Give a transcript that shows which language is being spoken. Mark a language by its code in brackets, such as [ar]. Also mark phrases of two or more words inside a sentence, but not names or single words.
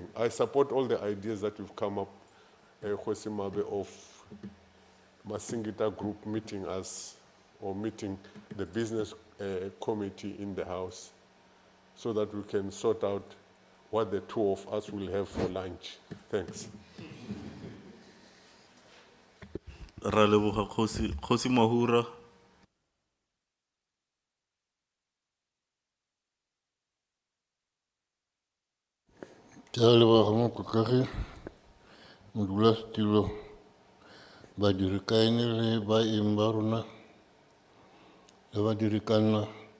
[en] I support all the ideas that we've come up, KHOI-SAN of Masingita Group meeting us, or meeting the business committee in the house, so that we can sort out what the two of us will have for lunch. Thanks. [tn] Ra leboga Kgosi Mahura. Ke a leboga mokokagi, modulasetulo, badirikaene le baeng ba rona le badirikana.